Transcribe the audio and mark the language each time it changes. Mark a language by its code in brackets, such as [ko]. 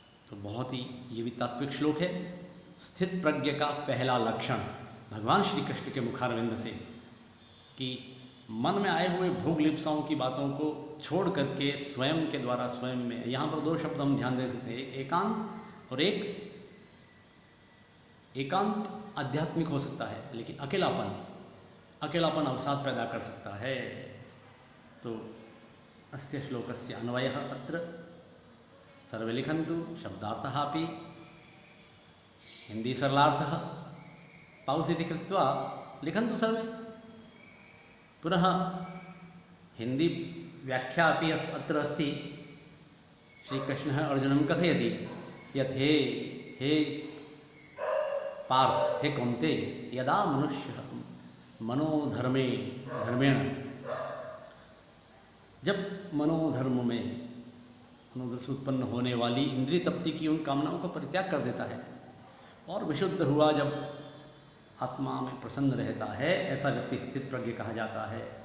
[hi] तो बहुत ही ये भी तात्विक श्लोक है। स्थित प्रज्ञ का पहला लक्षण भगवान श्री कृष्ण के मुखारविंद से, कि मन में आए हुए भोग लिप्साओं की बातों को छोड़ करके स्वयं के द्वारा स्वयं में, यहाँ पर दो शब्द हम ध्यान दे सकते हैं, एक एकांत और एक एकांत आध्यात्मिक हो सकता है, लेकिन अकेलापन अवसाद पैदा कर सकता है। [sa] तो अस्य श्लोकस्य अन्वयः अत्र सर्वे लिखन्तु, शब्दार्थः अपि हिंदी सरलार्थः पाउस् इति कृत्वा लिखन्तु सर्वे। पुनः हिंदी व्याख्या अपि अत्र अस्ति। श्रीकृष्णः अर्जुनं कथयति यत् हे पार्थ, हे कौन्तेय, यदा मनुष्यः धर्मेण, [hi] जब मनोधर्म में मनोधर्म से उत्पन्न होने वाली इंद्रिय तृप्ति की उन कामनाओं का परित्याग कर देता है और विशुद्ध हुआ जब आत्मा में प्रसन्न रहता है, ऐसा व्यक्ति स्थित प्रज्ञ कहा जाता है।